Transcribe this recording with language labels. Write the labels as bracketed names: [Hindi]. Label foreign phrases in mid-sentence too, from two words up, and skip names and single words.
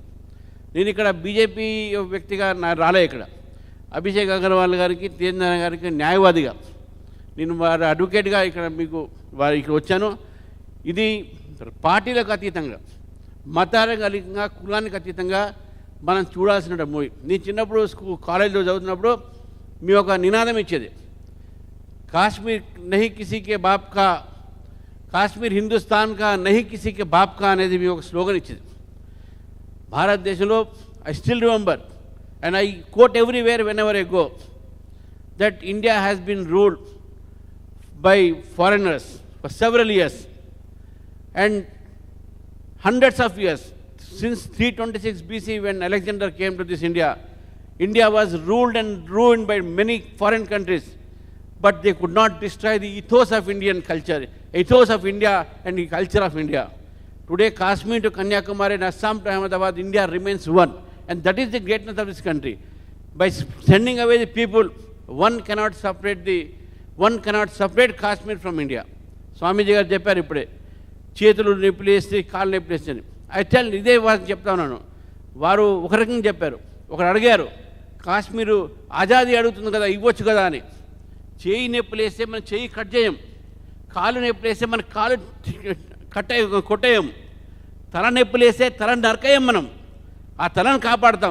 [Telugu] నేను ఇక్కడ బీజేపీ వ్యక్తిగా రాలే, ఇక్కడ అభిషేక్ అగర్వాల్ గారికి, తేజనారాయణ గారికి న్యాయవాదిగా నేను వారి అడ్వకేట్గా ఇక్కడ మీకు ఇక్కడ వచ్చాను. ఇది పార్టీలకు అతీతంగా, మతాలకు అతీతంగా, కులానికి అతీతంగా మనం చూడాల్సిన మూవీ. నేను చిన్నప్పుడు కాలేజీలో చదువుతున్నప్పుడు మీ ఒక నినాదం ఇచ్చేది, [Hindi] कश्मीर नहीं किसी के बाप का, कश्मीर हिंदुस्तान का नहीं किसी के बाप का [Telugu] అనేది మీ ఒక స్లోగన్ ఇచ్చేది. [English] భారతదేశంలో I still remember and I quote everywhere whenever I go that India has been ruled by foreigners for several years and hundreds of years. Since 326 BC when Alexander came to this India, India was ruled and ruined by many foreign countries, but they could not destroy the ethos of Indian culture, ethos of India and the culture of India. Today Kashmir to Kanyakumari and Assam to Ahmedabad, India remains one. And that is the greatness of this country. By sending away the people, one cannot separate Kashmir from India. [Telugu] స్వామీజీ గారు చెప్పారు ఇప్పుడే చేతులు నొప్పిలేస్తే కాళ్ళు నొప్పిలేస్తే అని. [English] I tell [Telugu] ఇదే వారికి చెప్తా ఉన్నాను. వారు ఒక రకంగా చెప్పారు, ఒకరు అడిగారు కాశ్మీరు ఆజాదీ అడుగుతుంది కదా ఇవ్వచ్చు కదా అని. చేయి నొప్పిలేస్తే మనం చేయి కట్ చేయం, కాళ్ళు నొప్పిలేస్తే మన కాలు కొట్టేయం, తల నొప్పిలేస్తే తల నరకేయం, మనం ఆ తలను కాపాడుతాం.